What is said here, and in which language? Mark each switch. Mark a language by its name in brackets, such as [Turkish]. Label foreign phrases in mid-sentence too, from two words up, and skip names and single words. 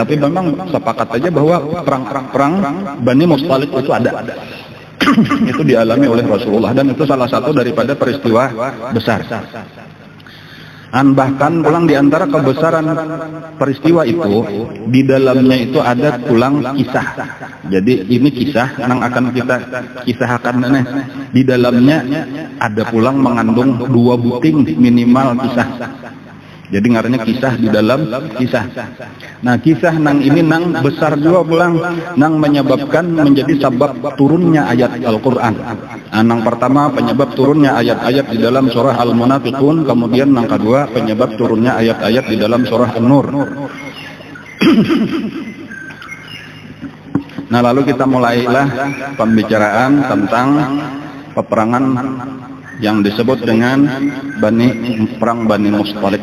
[Indonesian] Tapi memang sepakat aja bahwa perang Bani Mustalik itu ada. Itu dialami oleh Rasulullah, dan itu salah satu daripada peristiwa besar. [Banjar] Bahkan pulang di antara kebesaran peristiwa itu, di dalamnya itu ada pulang kisah. [Indonesian] Jadi ini kisah yang akan kita kisahkan. [Banjar] Di dalamnya ada pulang mengandung 2 buting minimal kisah. Jadi ngarannya kisah di dalam kisah. Nah, kisah nang ini nang besar juga pulang, nang menyebabkan menjadi sebab turunnya ayat Al-Quran. Nang pertama penyebab turunnya ayat-ayat di dalam surah Al-Munafiqun, kemudian nang kedua penyebab turunnya ayat-ayat di dalam surah An-Nur. [Indonesian] Nah, lalu kita mulailah pembicaraan tentang peperangan yang disebut dengan perang Bani Mustalik.